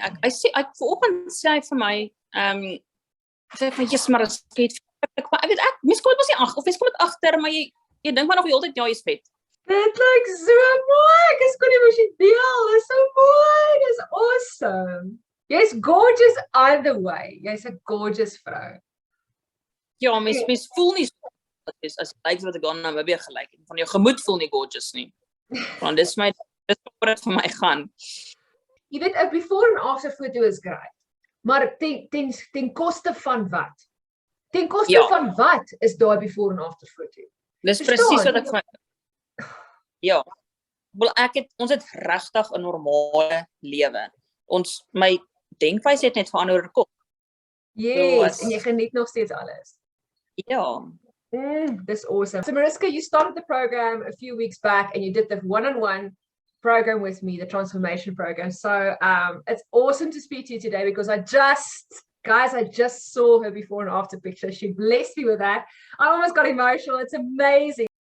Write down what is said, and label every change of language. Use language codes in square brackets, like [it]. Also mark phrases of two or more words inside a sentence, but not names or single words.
[af] Ek vanoggend sê hy vir my, sê van Jesus, maar ek weet mens kom dit mos nie agter, of mens kom dit agter, maar jy dink maar nog die hele tyd, ja, jy's vet. Dit lyk so mooi. Ek is kon emosioneel. Dis so mooi. Dis awesome. Jy's [en] gorgeous either way. [af] Jy's 'n gorgeous vrou. Ja, mens voel nie so as jy lyk wat ek dan nou weer gelyk het. Van jou gemoed voel nie gorgeous nie. Want dis waar dit vir my gaan. Jy weet, 'n [en] before and after [af] foto is great. Maar ten koste van wat? Ten koste van wat is daai [en] before and after [af] foto? Dis presies wat ek van ja. Wel ons het regtig 'n normale lewe. My denkwyse het net verander oor die kop. Yes, en jy geniet nog steeds alles. Ja. [en] That's awesome. So Mariska, you started the program a few weeks back and you did the one-on-one program with me, the transformation program. So it's awesome to speak to you today because I just saw her before and after picture. She blessed me with that. I almost got emotional. It's amazing.